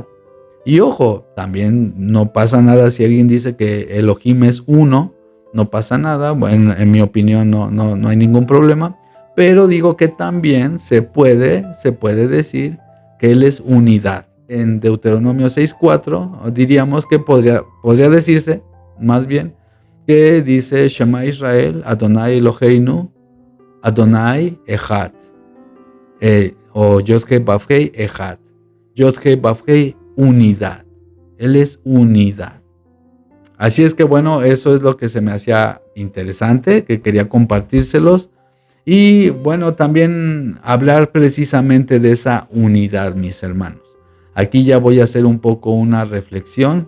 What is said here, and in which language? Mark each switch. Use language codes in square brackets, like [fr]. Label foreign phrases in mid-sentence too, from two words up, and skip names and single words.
[es] Y ojo, también no pasa nada si alguien dice que Elohim es uno, no pasa nada, bueno, en mi opinión no hay ningún problema, pero digo que también se puede decir que Él es unidad. En Deuteronomio 6:4 diríamos que podría decirse, más bien, que dice [he] שמע ישראל, אדני אלהינו, אדני אחד, [es] o [he] יוד-הא ואו-הא אחד, יוד-הא ואו-הא [es] unidad. Él es unidad. Así es que bueno, eso es lo que se me hacía interesante, que quería compartírselos. Y bueno, también hablar precisamente de esa unidad, mis hermanos. Aquí ya voy a hacer un poco una reflexión.